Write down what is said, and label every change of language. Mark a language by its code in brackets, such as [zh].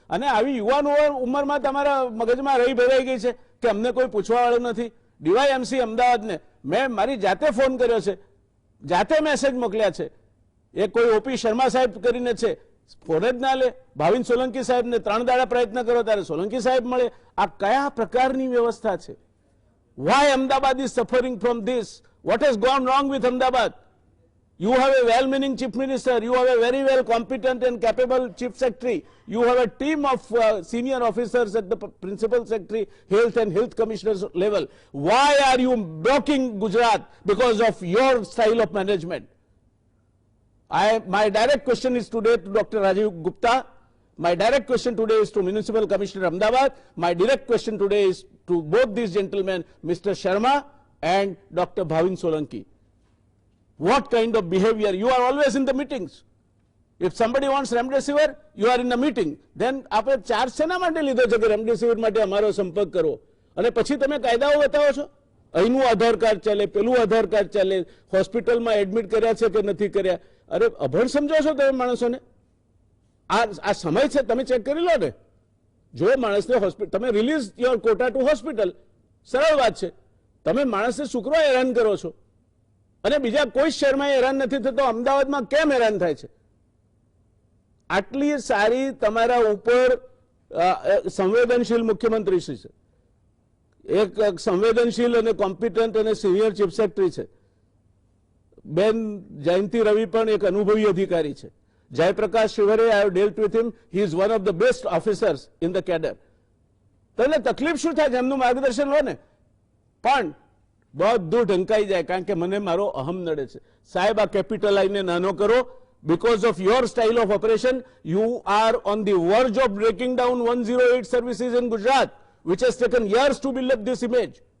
[gu] અને આવી યુવાન ઉંમરમાં તમારા મગજમાં રહી ભરાઈ ગઈ છે કે અમને કોઈ પૂછવા વાળું નથી. DYMC અમદાવાદને મેં મારી જાતે ફોન કર્યો છે, જાતે મેસેજ મોકલ્યા છે. એ કોઈ OP શર્મા સાહેબ કરીને છે, ફોન જ ના લે. ભાવિન સોલંકી સાહેબને 3 દાડા પ્રયત્ન કરો ત્યારે સોલંકી સાહેબ મળે. આ કયા પ્રકારની વ્યવસ્થા છે? [en] Why Ahmedabad is suffering from this? What has gone wrong with Ahmedabad? You have a well-meaning chief minister, you have a very well competent and capable chief secretary, you have a team of senior officers at the principal secretary, health and health commissioners level. Why are you blocking Gujarat because of your style of management? My direct question is today to Dr. Rajiv Gupta. My direct question today is to Municipal Commissioner Ahmedabad. My direct question today is to both these gentlemen, Mr. Sharma and Dr. Bhavin Solanki. What kind of behavior? You are always in the meetings. If somebody wants remdesivir, you are in the meeting. [gu] Then આપણે charge શેના માટે લીધો છે કે remdesivir માટે અમારો સંપર્ક કરો? અને પછી તમે કાયદાઓ બતાવો છો. અહીંનું આધાર કાર્ડ ચાલે, પેલું આધાર કાર્ડ ચાલે, હોસ્પિટલમાં એડમિટ કર્યા છે કે નથી કર્યા. અરે અભણ સમજો છો તમે માણસોને? આ સમય છે, તમે ચેક કરી લો ને. જો માણસને હોસ્પિટલ, તમે [en] release your quota to hospital, [gu] સરળ વાત છે. તમે માણસને શુક્રો હેરાન કરો છો અને બીજા કોઈ શહેરમાં હેરાન નથી થતો, અમદાવાદમાં કેમ હેરાન થાય છે? આટલી સારી તમારા ઉપર સંવેદનશીલ મુખ્યમંત્રી શ્રી છે, એક સંવેદનશીલ અને કોમ્પિટન્ટ અને સિનિયર ચીફ સેક્રેટરી છે. બેન જયંતિ રવિ પણ એક અનુભવી અધિકારી છે. [en] Jayprakash Shivare, I have dealt with him, he is one of the best officers in the cadre. [gu] તને તકલીફ શું થાય એમનું માર્ગદર્શન લો ને, પણ બધું ઢંકાઈ જાય, કારણ કે મને મારો અહમ નડે છે. સાહેબ, આ કેપિટલ આઈને નાનો કરો. [en] Because of your style of operation, you are on the verge of breaking down 108 services in Gujarat, which has taken years to build up this image.